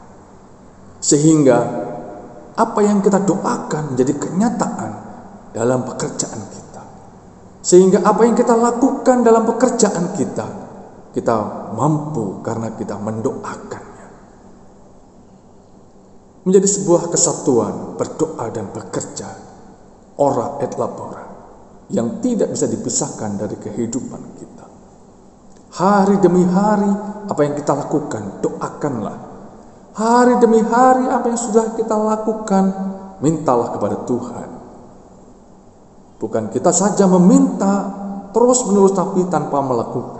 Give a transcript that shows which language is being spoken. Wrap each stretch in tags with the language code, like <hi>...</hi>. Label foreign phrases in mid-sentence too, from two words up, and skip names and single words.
<id>Sehingga apa yang kita doakan menjadi kenyataan dalam pekerjaan kita. Sehingga apa yang kita lakukan dalam pekerjaan kita mampu karena kita mendoakannya. Menjadi sebuah kesatuan berdoa dan bekerja,</id> <la>ora et labora,</la> <id>yang tidak bisa dipisahkan dari kehidupan kita. Hari demi hari apa yang kita lakukan, doakanlah. Hari demi hari apa yang sudah kita lakukan, mintalah kepada Tuhan. Bukan kita saja meminta terus menerus tapi tanpa melakukan.</id>